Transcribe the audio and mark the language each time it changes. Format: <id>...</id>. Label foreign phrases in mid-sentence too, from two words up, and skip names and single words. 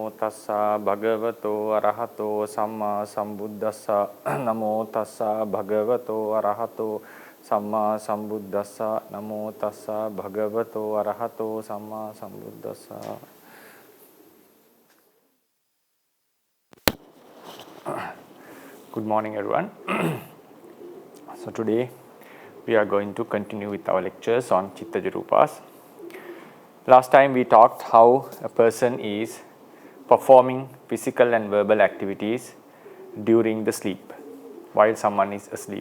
<pi>tassa bhagavato arahato samma sambuddhassa. Namo tassa bhagavato arahato samma sambuddhassa. Namo tassa bhagavato arahato samma sambuddhassa.</pi> <en>Good morning, everyone. So today we are going to continue with our lectures on</en> <pi>Chittaja Rūpas.</pi> <en>Last time we talked how a person is performing physical and verbal activities during the sleep, while someone is asleep.</en>